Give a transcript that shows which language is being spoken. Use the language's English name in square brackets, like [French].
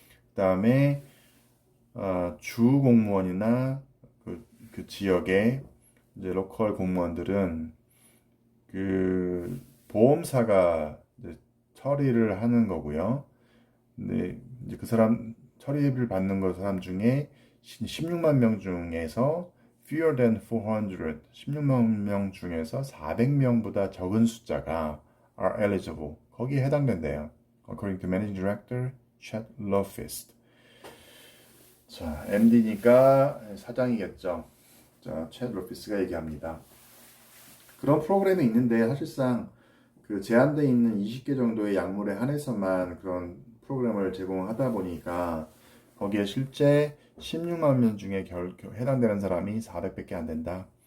[Korean] 그다음에 주 공무원이나 그 지역의 이제 로컬 공무원들은 그 보험사가 이제 처리를 하는 거고요. 근데 이제 그 사람 처리를 받는 그 사람 중에 16만 명 중에서 [English] fewer than 400, [Korean] 16만 명 중에서 400명보다 적은 숫자가 [English] are eligible. [Korean] 거기에 해당된대요. [English] According to Managing Director Chad Lofist. [Korean] 자, MD니까 사장이겠죠. 자, Chad Lofist가 얘기합니다. 그런 프로그램이 있는데 사실상 그 제한되어 있는 20개 정도의 약물에 한해서만 그런 프로그램을 제공하다 보니까 거기에 실제 16만 명 중에 해당되는 사람이 400밖에 안 된다.